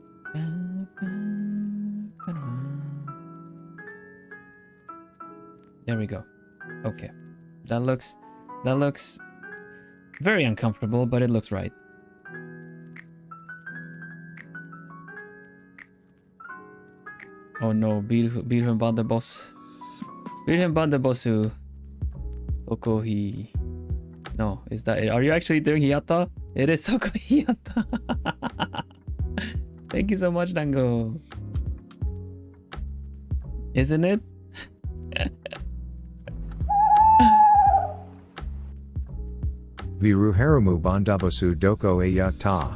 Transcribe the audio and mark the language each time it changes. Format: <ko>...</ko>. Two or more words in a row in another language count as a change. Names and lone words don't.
<en>There we go. Okay. That looks very uncomfortable, but it looks right. Oh no, Vilhelm Vanderbos. Vilhelm Vanderbosu. Tokohi. No, is that it? Are you actually doing Hiyata? It is Tokohi Hiyata. Thank you so much, Dango. Isn't it? Viruharamu Bandabosu Doko Eyata.</en>